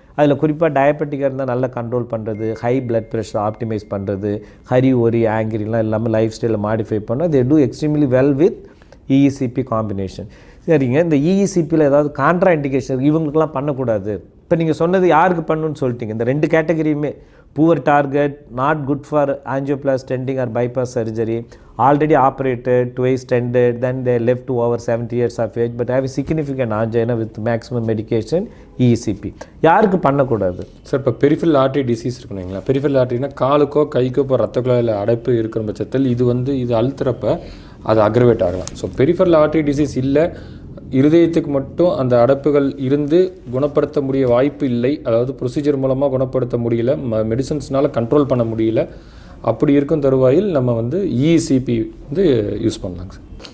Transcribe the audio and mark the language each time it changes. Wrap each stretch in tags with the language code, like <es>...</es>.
<ta>அதில் குறிப்பாக டயபெட்டிக்காக இருந்தால் நல்லா கண்ட்ரோல் பண்ணுறது, ஹை பிளட் ப்ரெஷர் ஆப்டிமைஸ் பண்ணுறது, ஹரி ஒரி ஆங்கிரிலாம் இல்லாமல் லைஃப் ஸ்டைலில் மாடிஃபை பண்ணால்</ta> <en>They do extremely well with EECP combination.</en> <ta>சரிங்க, இந்த இஇசிபியில் ஏதாவது கான்ட்ரா இண்டிகேஷன் இவங்களுக்குலாம் பண்ணக்கூடாது. இப்போ நீங்கள் சொன்னது யாருக்கு பண்ணணும்னு சொல்லிட்டீங்க. இந்த 2 கேட்டகரியுமே</ta> <en>poor target, not good for angioplasty, stenting or bypass surgery, already operated, twice stented, then they left to over 70 years of age but have a significant angina with maximum medication, ECP.</en> <ta>யாருக்கு பண்ணக்கூடாது sir? இப்போ peripheral artery disease இருக்குங்களா? Peripheral ஆர்டரினா காலுக்கோ கைக்கோ இப்போ ரத்த குழாயில் அடைப்பு இருக்கிற பட்சத்தில் இது அழுத்துறப்ப அது அக்ரவேட் ஆகலாம். ஸோ பெரிஃபரல் ஆர்டரி டிசீஸ் இல்லை, இருதயத்துக்கு மட்டும் அந்த அடைப்புகள் இருந்து குணப்படுத்த முடிய வாய்ப்பு இல்லை, அதாவது ப்ரொசீஜர் மூலமாக குணப்படுத்த முடியல, மெடிசன்ஸ்னால் கண்ட்ரோல் பண்ண முடியல, அப்படி இருக்கும் தருவாயில் நம்ம வந்து இஇசிபி வந்து யூஸ் பண்ணலாங்க சார்.</ta>